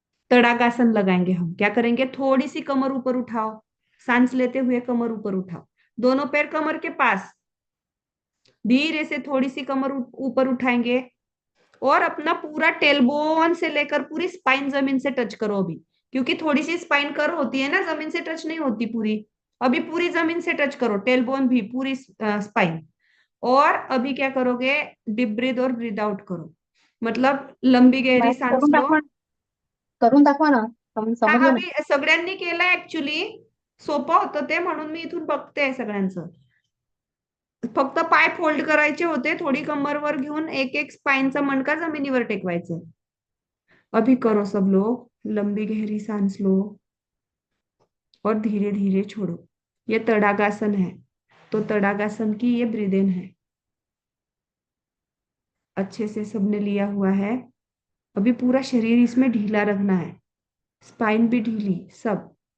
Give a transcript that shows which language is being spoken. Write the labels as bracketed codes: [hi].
[hi] तड़ाकासन लगाएंगे हम, क्या करेंगे, थोड़ी सी कमर ऊपर उठाओ, सांस लेते हुए कमर ऊपर उठाओ, दोनों पैर कमर के पास, धीरे से थोड़ी सी कमर ऊपर उठाएंगे और अपना पूरा टेलबोन से लेकर पूरी स्पाइन जमीन से टच करो अभी, क्योंकि थोड़ी सी स्पाइन कर होती है ना, जमीन से टच नहीं होती पूरी, अभी पूरी जमीन से टच करो, टेल बोन भी, पूरी स्पाइन। और अभी क्या करोगे, डीप ब्रीथ और ब्रीथ आउट करो, मतलब लंबी गहरी मॅडम सांस लो। [mr] करून दाखवा ना, समजलं नाही. अभी सगळ्यांनी केलं ऍक्च्युली, सोपं होतं ते, म्हणून मी इथून बघते सगळ्यांचं. फक्त पाय फोल्ड करायचे होते, थोडी कंबरवर घेऊन एक एक स्पाइनचा मणका जमिनीवर टेकवायचं. [hi] अभी करो सब लोग, लंबी गहरी सांस लो और धीरे धीरे छोड़ो. ये तड़ागासन है, तो तड़ागासन की ये ब्रीद इन है. अच्छे से सबने लिया हुआ है. अभी पूरा शरीर इसमें ढीला रखना है, स्पाइन भी ढीली सब.